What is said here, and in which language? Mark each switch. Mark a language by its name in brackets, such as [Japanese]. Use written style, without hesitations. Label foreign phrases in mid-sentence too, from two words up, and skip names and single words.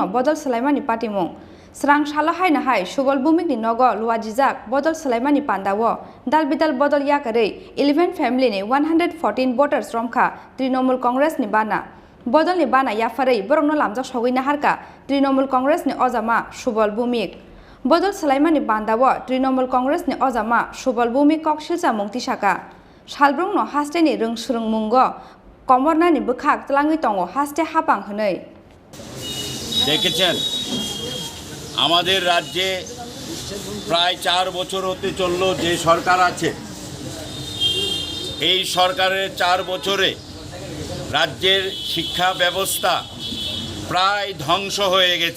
[Kok Borok] बदल सलायमानि पार्टीमुं स्रां सालहाय नाहाय सुबल बुमिकनि नगो लुवाजिजाक बदल सलायमानि पान्दावो दालबिदाल बदल याकारै 11 फैमिलीनि 114 voters रमखा तृणमूल कांग्रेसनि बाना बदलनि बाना याफारै बरंनो लामजाक सगै नाहारका तृणमूल कांग्रेसनि अजामा सुबल बुमिक बदल सलायमानि बान्दावो तृणमूल कांग्रेसनि अजामा सुबल बुमिक ककसिलसा मुंतिसाका सालब्रुंनो हास्टेनि रोंसुरुं मुंगो कमरनानि बोखाक तलाङै दङ हास्टे हापां हनै [Bangla] দেখেছেন আমাদের রাজ্যে প্রায় 4 বছর হতে চলল যে সরকার আছে, এই সরকারের 4 বছরে রাজ্যের শিক্ষা ব্যবস্থা প্রায় ধ্বংস হয়ে গেছে।